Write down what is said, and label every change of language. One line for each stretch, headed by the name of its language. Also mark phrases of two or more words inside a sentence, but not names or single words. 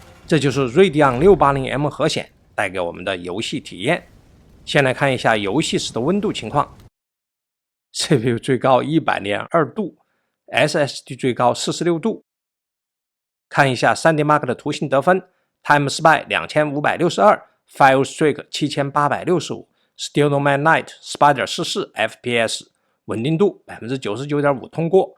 Chinese: 這就是Radeon680M 核顯帶給我們的遊戲體驗。先來看一下遊戲時的溫度情況。CPU 最高102度 ，SSD 最高46度。看一下 3DMark 的图形得分 ：TimeSpy 2562，FireStreak 7865，SteelMan Knight、Spider 44 FPS， 穩定度 99.5% 通過。